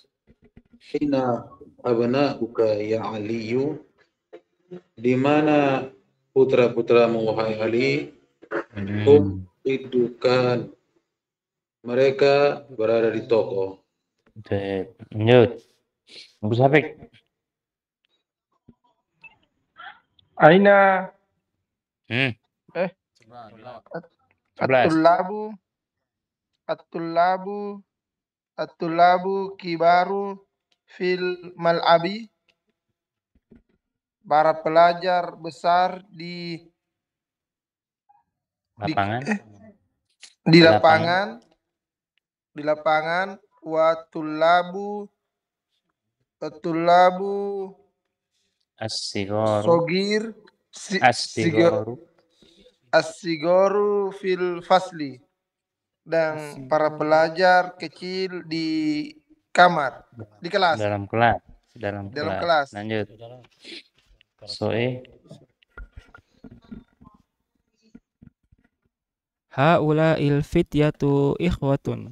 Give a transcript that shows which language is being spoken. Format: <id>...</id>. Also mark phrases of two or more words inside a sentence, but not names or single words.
<ar>أين أبناؤك يا علي.</ar> <id>Di mana putra-putramu wahai Ali?</id> <ar>هم في الدكان.</ar> <id>Mereka berada di toko. Lanjut. Abu Safik.</id> <ar>Aina 11. الطلاب الكبار في الملعب.</ar> <id>Para pelajar besar di Lapangan. di lapangan</id> <ar>والطلاب As-sigaru. صغير الصغار في الفصل,</ar> <id>dan para pelajar kecil di kamar, di kelas. Dalam kelas. Lanjut. Soe.</id> <ar>هؤلاء الفتية إخوة.</ar>